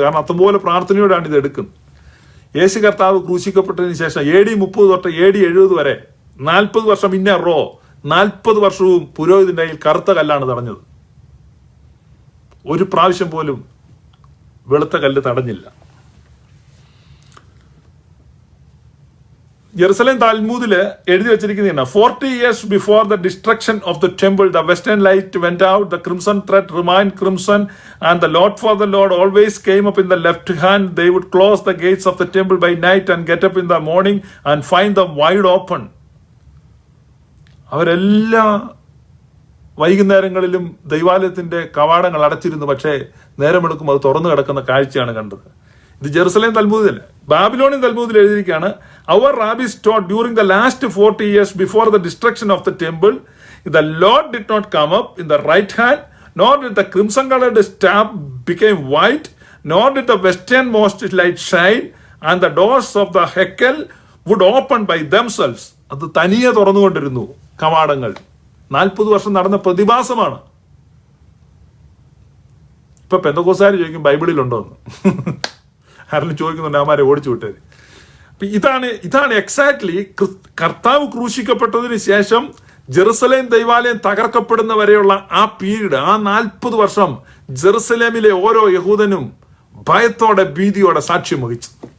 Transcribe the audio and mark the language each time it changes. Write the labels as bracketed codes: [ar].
[ml] കാരണം അത്തംപോലെ പ്രാർത്ഥനയോടാണ് ഇത് എടുക്കുന്നത്. യേശു കർത്താവ് ക്രൂശിക്കപ്പെട്ടതിന് ശേഷം AD 30 തൊട്ട് AD 70 വരെ 40 വർഷം 40 വർഷവും പുരോഹിതന്റെ കയ്യിൽ കറുത്ത കല്ലാണ് തടഞ്ഞത്. ഒരു പ്രാവശ്യം പോലും വെളുത്ത കല്ല് തടഞ്ഞില്ല. ജെറുസലേം തൽമൂദില് എഴുതി വെച്ചിരിക്കുന്ന [en] 40 years before the destruction of the temple, the western light went out, the crimson thread remained crimson, and the Lord for the Lord always came up in the left hand. They would close the gates of the temple by night and get up in the morning and find them wide open. [ml] അവരെല്ലാ വൈകുന്നേരങ്ങളിലും ദൈവാലയത്തിന്റെ കവാടങ്ങൾ അടച്ചിരുന്നു. പക്ഷേ നേരമെടുക്കുമ്പോൾ അത് തുറന്നു കിടക്കുന്ന കാഴ്ചയാണ് കണ്ടത്. ഇത് ജെറുസലേം തൽമൂദിൽ. ബാബിലോണിയൻ തൽമൂദിൽ എഴുതിയിരിക്കുകയാണ്, [en] our rabbis taught during the last 40 years before the destruction of the temple, the Lord did not come up in the right hand, nor did the crimson colored staff became white, nor did the westernmost light shine, and the doors of the Hekel would open by themselves. [ml] അത് തനിയെ തുറന്നുകൊണ്ടിരുന്നു കവാടങ്ങൾ. 40 വർഷം നടന്ന പ്രതിഭാസമാണ്. ഇപ്പൊ പെന്തക്കോസ്തുകാർ ചോദിക്കും ബൈബിളിലുണ്ടോ എന്ന്. ആരെങ്കിലും ചോദിക്കുന്നുണ്ട്, അവന്മാരെ ഓടിച്ചു വിട്ടേര്. ഇതാണ് എക്സാക്ട്ലി കർത്താവ് ക്രൂശിക്കപ്പെട്ടതിന് ശേഷം ജെറുസലേം ദൈവാലയം തകർക്കപ്പെടുന്ന വരെയുള്ള ആ പീരീഡ്, ആ 40 വർഷം ജെറുസലേമിലെ ഓരോ യഹൂദനും ഭയത്തോടെ ഭീതിയോടെ സാക്ഷ്യം വഹിച്ചു.